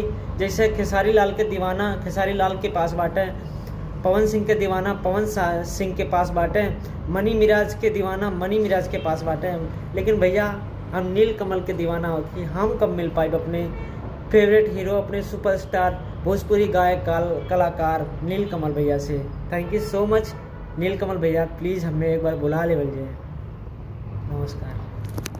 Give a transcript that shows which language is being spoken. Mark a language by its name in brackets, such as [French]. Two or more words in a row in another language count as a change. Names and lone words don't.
[Bhojpuri] जैसे खेसारी लाल के दीवाना खेसारी लाल के पास बाटे, पवन सिंह के दीवाना पवन सिंह के पास बाटे, मनी मिराज के दीवाना मनी मिराज के पास बाटे। लेकिन भैया हम नीलकमल के दीवाना होती, हम कब मिल पाए अपने [English] favourite hero, [Bhojpuri] अपने सुपरस्टार भोजपुरी गायक कलाकार नीलकमल भैया से। [English] thank you so much [Bhojpuri] नीलकमल भैया, प्लीज़ हमें एक बार बुला ले। नमस्कार।